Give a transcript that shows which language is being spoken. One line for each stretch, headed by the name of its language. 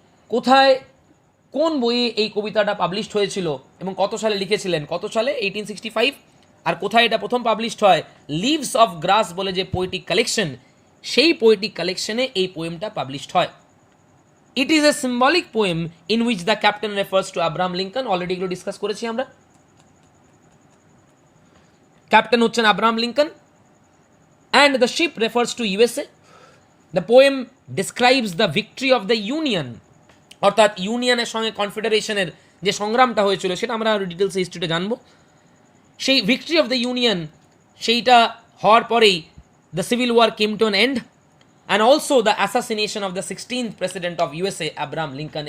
Bangla: কোথায়, কোন বইয়ে এই কবিতাটা পাবলিশড হয়েছিল এবং কত সালে লিখেছিলেন? কত সালে? 1865। আর কোথায় এটা প্রথম পাবলিশড হয়? লিভস অফ গ্রাস বলে যে পোয়েটিক কালেকশন, সেই পোয়েটিক কালেকশনে এই পোয়েমটা পাবলিশড হয়।
English: It is a symbolic poem in which the captain refers to Abraham Lincoln.
Bangla: Already এগুলো ডিসকাস করেছি আমরা। ক্যাপ্টেন হচ্ছেন
English: Abraham Lincoln and the ship refers to USA. The poem describes the victory of the Union,
Bangla: অর্থাৎ ইউনিয়নের সঙ্গে কনফেডারেশনের যে সংগ্রামটা হয়েছিল সেটা আমরা আরও ডিটেলসে হিস্ট্রিতে জানবো।
English: সেই victory of the Union,
Bangla: সেইটা হওয়ার পরেই
English: The civil war came to an end and also the assassination of the 16th president of USA Abraham Lincoln.